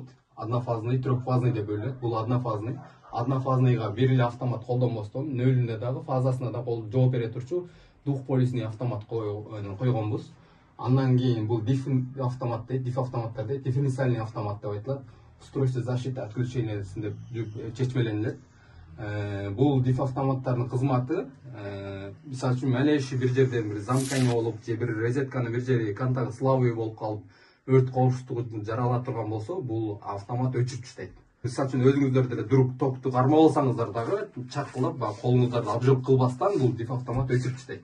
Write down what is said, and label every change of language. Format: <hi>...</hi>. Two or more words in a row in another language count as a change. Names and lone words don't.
<ru>Однофазный, трехфазный</ru> <ky>деп бөлүнөт. Бул однофазный. Однофазныйга бир эле автомат колдонбостон, нөлүнө дагы, фазасына да жооп бере турчу</ky> <ru>двухполюсный автомат</ru> <ky>койгонбуз. Андан кийин бул диф автоматтар дейт,</ky> <ru>дифференциальный автомат</ru> <ky>деп айтылат.</ky> <ru>Устройство защиты отключения</ru> <ky>деп чечмеленет. Бул диф автоматтардын кызматы, мисалы үчүн малейший бир жерден бир замкание болуп, же бир розетканын бир жери</ky> <ru>контакты слабый</ru> <ky>болуп калып, өрт коопсуздугун жарала турган болсо, бул автомат өчүрүп таштайт. Мисалы үчүн өзүңүздөр деле дуруп токту кармабалсаңыздар дагы чаккылап, колуңуздарды обжиг кылбастан бул диф автомат өчүрүп таштайт.</ky>